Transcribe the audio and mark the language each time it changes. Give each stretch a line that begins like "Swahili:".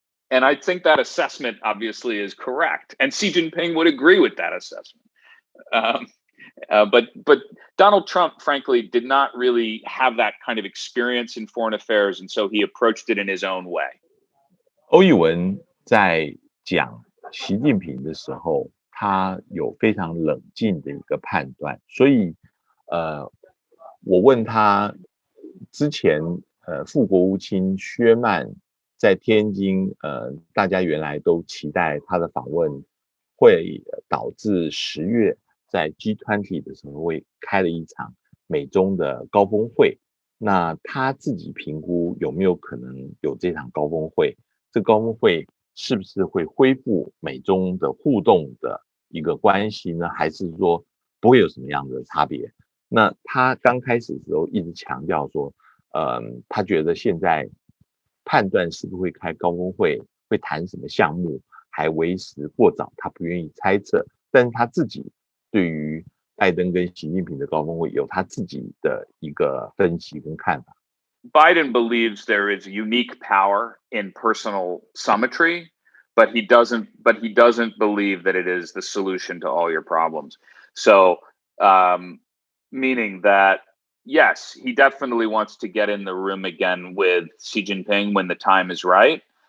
English: And I think that assessment obviously is correct. And Xi Jinping would agree with that assessment. But Donald Trump, frankly, did not really have that kind of experience in foreign affairs. And so he approached it in his own way.
Chinese: 欧义文在讲习近平的时候，他有非常冷静的一个判断，所以我问他之前副国务卿薛曼在天津大家原来都期待他的访问会导致10月在 G20 的时候会开了一场美中的高峰会，那他自己评估有没有可能有这场高峰会，这高峰会是不是会恢复美中的互动的一个关系呢？还是说不会有什么样的差别？那他刚开始的时候一直强调说，他觉得现在判断是不是会开高峰会，会谈什么项目，还为时过早，他不愿意猜测。但是他自己对于拜登跟习近平的高峰会有他自己的一个分析跟看法。
English: Biden believes there is unique power in personal summitry, but he doesn't believe that it is the solution to all your problems. So, meaning that, yes, he definitely wants to get in the room again with Xi Jinping when the time is right.